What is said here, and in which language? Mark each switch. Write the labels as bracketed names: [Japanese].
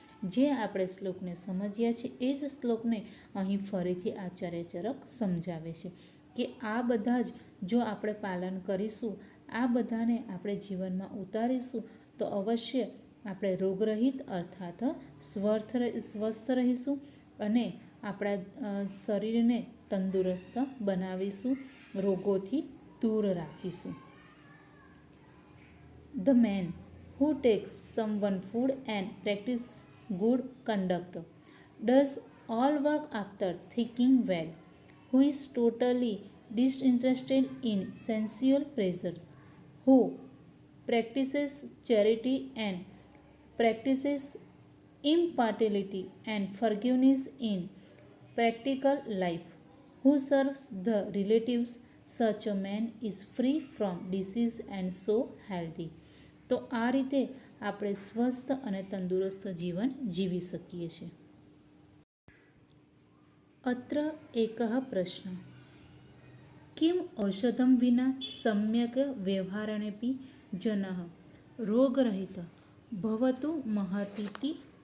[Gujarati] જે આપણે શ્લોકને સમજ્યા છે એ જ શ્લોકને અહીં ફરીથી આચાર્ય ચરક સમજાવે છે કે આ બધા જ જો આપણે પાલન કરીશું, આ બધાને આપણે જીવનમાં ઉતારીશું તો અવશ્ય આપણે રોગરહિત અર્થાત સ્વસ્થ રહીશું અને આપણા શરીરને તંદુરસ્ત બનાવીશું, રોગોથી દૂર રાખીશું. [English] The man who takes someone food and practices good conduct does all work after thinking well, who is totally disinterested in sensual pleasures, who practices charity and practices impartiality and forgiveness in practical life, who serves the relatives, such a man is free from disease and so healthy. [Gujarati] તો આ રીતે આપણે સ્વસ્થ અને તંદુરસ્ત જીવન જીવી શકીએ છીએ. [Sanskrit] અત્ર એકઃ પ્રશ્ન કિમ ઔષધમ વિના સમ્યક વ્યવહારેણેપી જનઃ રોગરહિત ભવતુ મહતીતિ.